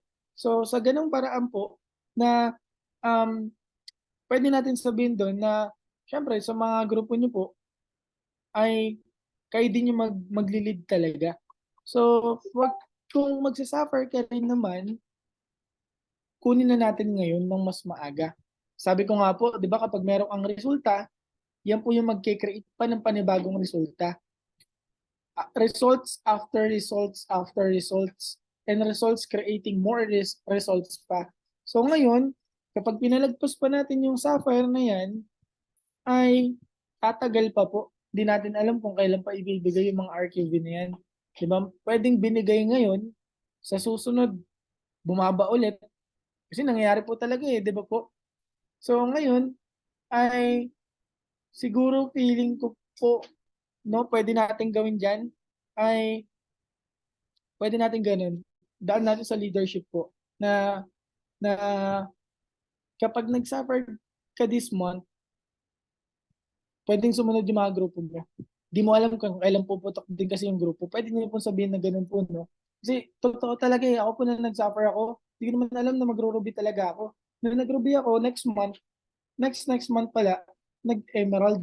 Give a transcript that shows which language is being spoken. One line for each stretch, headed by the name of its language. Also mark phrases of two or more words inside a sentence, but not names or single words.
Filipino: So sa ganung paraan po, na pwede natin sabihin doon na, syempre sa mga grupo nyo po, ay kayo din yung magli-lead talaga. So kung magsasuffer ka rin naman, kunin na natin ngayon ng mas maaga. Sabi ko nga po, di ba kapag meron ang resulta, yan po yung magkikreate pa ng panibagong resulta.
English: Results after results after results, and results creating more results pa.
Filipino: So ngayon, kapag pinalagpas pa natin yung Sapphire na yan, ay tatagal pa po. Hindi natin alam kung kailan pa ibibigay yung mga RQV na yan. Diba? Pwedeng binigay ngayon, sa susunod, bumaba ulit. Kasi nangyayari po talaga eh, di ba po? So ngayon ay siguro feeling ko po, no, pwede natin gawin dyan ay pwede natin ganun. Daan natin sa leadership po na kapag nag-suffer ka
English: this month,
Filipino: pwedeng sumunod yung mga grupo mo. Di mo alam kung kailan puputok din kasi yung grupo. Pwede niyo po sabihin na ganun po, no? Kasi totoo talaga eh. Ako po na nag-suffer ako, hindi ko naman alam na magro-ruby talaga ako. Nung nag-ruby ako,
English: next month
Filipino: pala, nag-emerald.